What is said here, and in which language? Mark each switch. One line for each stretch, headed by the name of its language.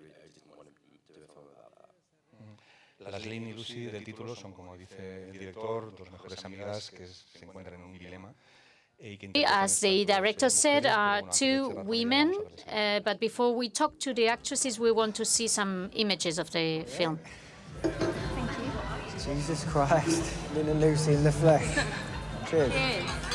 English: I really didn't want to do a film about that.
Spanish: Las Lynn y Lucy del título son, como dice el director, dos mejores amigas que se encuentran en un dilema.
English: As the director said, are two women, but before we talk to the actresses, we want to see some images of the film. Thank you. Jesus Christ, Lynn and Lucy in the flesh. Cheers. Cheers.